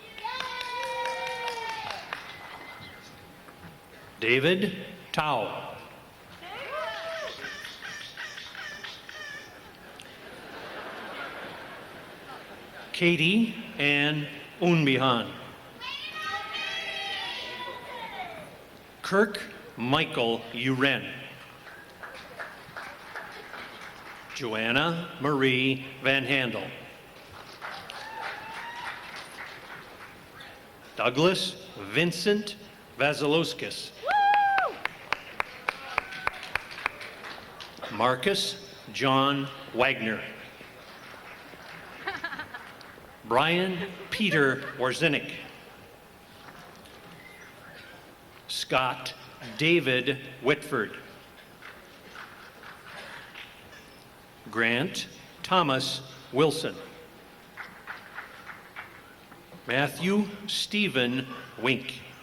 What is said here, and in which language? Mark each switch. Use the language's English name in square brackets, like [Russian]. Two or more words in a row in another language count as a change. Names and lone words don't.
[English] David Tao. Katie Ann Unbihan. Kirk Michael Uren. Joanna Marie Van Handel. Douglas Vincent Vasilowskis. Marcus John Wagner. Brian Peter Warzenik. Scott David Whitford. Grant Thomas Wilson. Matthew Stephen Wink.